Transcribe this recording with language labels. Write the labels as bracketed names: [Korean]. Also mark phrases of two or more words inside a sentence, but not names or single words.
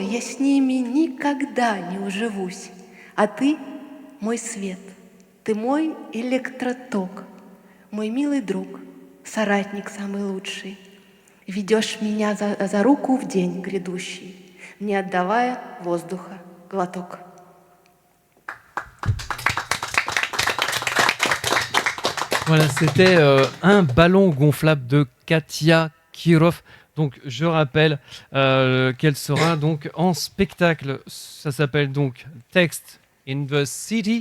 [Russian] Я с ними никогда не уживусь. А ты мой свет, ты мой электроток, мой милый друг, соратник самый лучший. Ведешь меня за руку в день грядущий, не отдавая воздуха глоток. [French] Voilà, c'était un ballon gonflable de Katia Kirov. Donc, je rappelle qu'elle sera donc en spectacle. Ça s'appelle donc Text in the City.